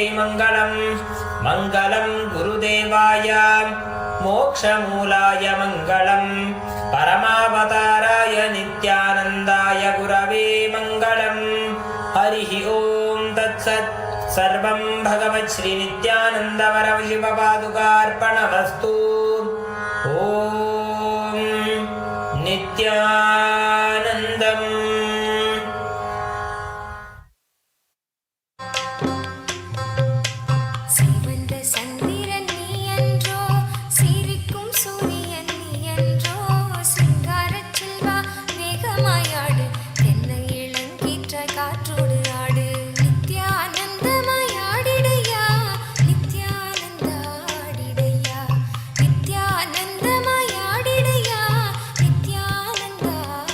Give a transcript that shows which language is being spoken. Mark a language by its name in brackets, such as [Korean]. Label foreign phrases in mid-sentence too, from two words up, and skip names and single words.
[Sanskrit] मङ्गलम् मङ्गलं गुरुदेवाय मोक्षमूलाय मङ्गलम् परमावताराय नित्यानन्दाय गुरवे मङ्गलम् हरिः ॐ तत्सत् सर्वं भगवत् श्री नित्यानन्द परमशिवपादुकार्पणमस्तु ॐ नित्यानन्दम् [Tamil] சிவந்த சந்திரன் நீ என்றோ சிரிக்கும் சூரியன் நீ என்றோ சிங்காரச் செல்வா வேகமாயாடு தென்னை இளங்கீற்ற காற்றோடு ஆடு நித்யானந்தமாய் ஆடிடையா நித்யானந்த ஆடிடையா நித்யானந்தமாய் ஆடிடையா நித்யானந்த